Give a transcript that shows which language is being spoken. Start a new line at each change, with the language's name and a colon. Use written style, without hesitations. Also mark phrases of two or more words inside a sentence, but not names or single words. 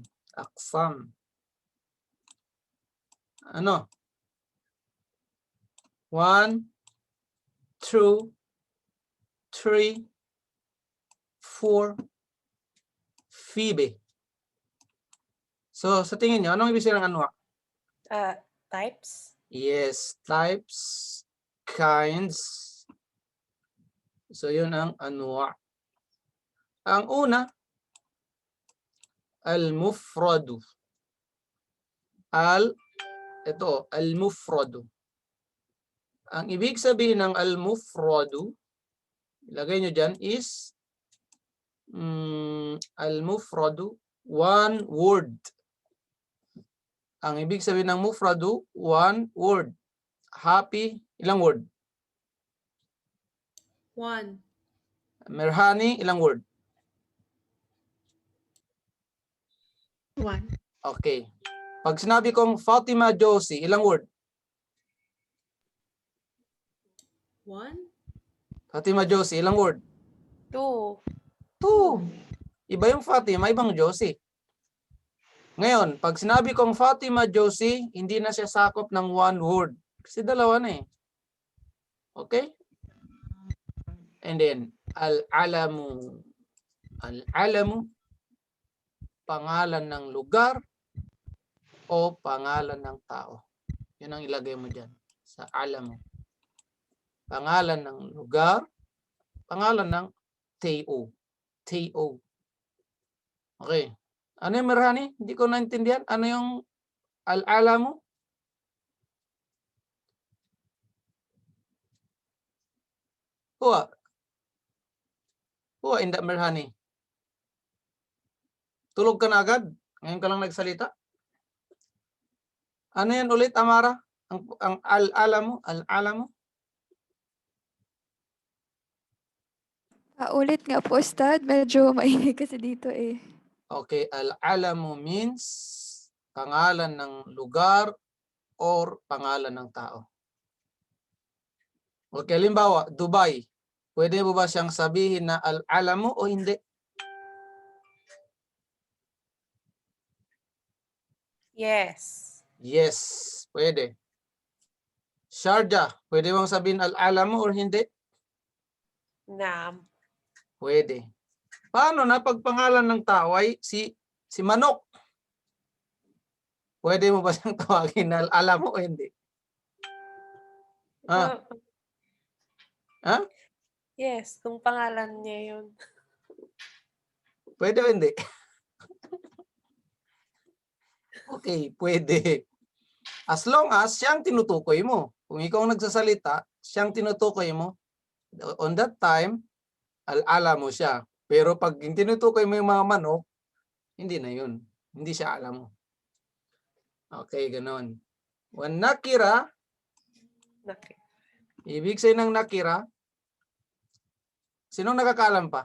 Filipino: Aksam. Ano? 1, 2, 3, 4, 5. So, sa tingin nyo, anong ibig sabihin ng anwa? Types.
English: Yes, types, kinds.
Filipino: So, yun ang anwa. Ang una, al-mufradu. Ito, al-mufradu. Ang ibig sabihin ng al-mufradu, ilagay nyo dyan,
English: is al-mufradu, one word.
Filipino: Ang ibig sabihin ng mufradu,
English: one word.
Filipino: Happy, ilang word? 1. Merhani, ilang word? 1. Okay. Pag sinabi kong Fatima Josie, ilang word? 1. Fatima Josie, ilang word? 2. 2. Iba yung Fatima, ibang Josie. Ngayon, pag sinabi kong Fatima Josie, hindi na siya sakop ng
English: one word.
Filipino: Kasi dalawa na eh. Okay?
English: And then,
Filipino: al-alamu. Al-alamu, pangalan ng lugar o pangalan ng tao. Yun ang ilagay mo dyan sa alamu. Pangalan ng lugar, pangalan ng tao. Tao. Okay. Ano yung Merhani? Hindi ko naintindihan. Ano yung al-alamu? Huwa.
Arabic: Huwa, inda
Filipino: Merhani. Tulog ka na agad? Ngayon ka lang nagsalita? Ano yan ulit, Amara? Ang al-alamu? Al-alamu? Ulit nga po, Ustad. Medyo maingay kasi dito eh. Okay,
English: al-alamu means
Filipino: pangalan ng lugar or pangalan ng tao. Okay, halimbawa, Dubai. Pwede mo ba siyang sabihin na al-alamu o hindi? Yes. Yes, pwede. Sharjah, pwede mong sabihin al-alamu or hindi? Naam. Pwede. Paano na pag pangalan ng tao ay si Manok? Pwede mo ba siyang tawagin na al-alamu o hindi? Ah, ha? Yes, kung pangalan niya yun. Pwede o hindi? Okay, pwede.
English: As long as
Filipino: siyang tinutukoy mo. Kung ikaw ang nagsasalita, siyang tinutukoy mo,
English: on that time,
Filipino: alam mo siya. Pero pag tinutukoy mo yung mga manok, hindi na yun. Hindi siya alam mo. Okay, ganun. When nakira, Okay. ibig sabihin ng nakira, sinong nakakaalam pa?